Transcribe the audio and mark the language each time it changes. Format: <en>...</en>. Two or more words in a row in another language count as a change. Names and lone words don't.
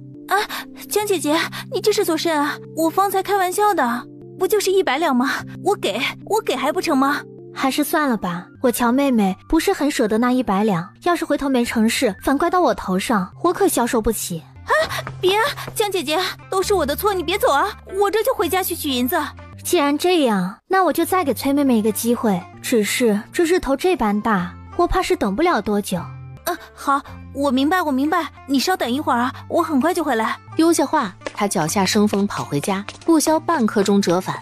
<zh>啊，江姐姐，你这是作甚啊？我方才開玩笑的，不就是100兩嗎？我給還不成嗎？還是算了吧，我喬妹妹不是很捨得那100兩，要是回頭沒成事，反怪到我頭上，我可消受不起。啊，別，江姐姐，都是我的錯，你別走啊，我這就回家去取銀子。既然這樣，那我就再給崔妹妹一個機會，只是這日頭這般大，我怕是等不了多久。好，我明白，你稍等一會兒啊，我很快就回來。丟下話，他腳下生風跑回家，不消半刻鐘折返。</zh>